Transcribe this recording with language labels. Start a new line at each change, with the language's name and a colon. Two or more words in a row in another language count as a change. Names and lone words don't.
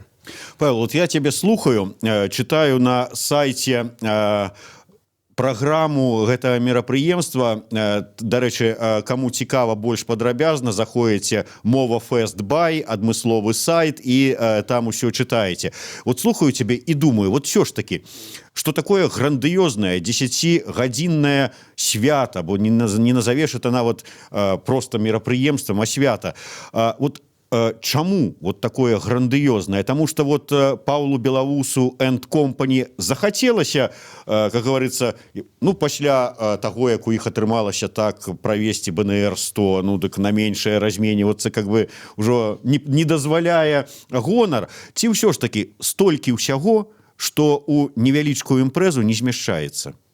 Belarusian: Павел, вот я тебе слухаю, читаю на сайте праграму гэтага мерапрыемства. Дарэчы, каму цікава больш падрабязна, заходзіце Мова Фест Бай, адмысловы сайт, і там усё чытаеце. Вот слухаю тебе і думаю, вот все ж таки, что такое грандыёзнае 10-гадзіннае свята, бо не назовеш это нават просто мерапрыемствам, а свята. Вот чаму вот такое грандыёзнае? Таму что вот Паўлу Белавусу
English: and Company
Belarusian: захацелася,
Russian: как говорится,
Belarusian: ну, пасля таго, як у іх атрымалася так правесці БНР-100, ну, дык на меншае разменьвацца, как бы ўжо не дазваляе гонар. Ці ўсё ж таки столькі ўсяго, што у невялічкую імпрэзу не змяшчаецца?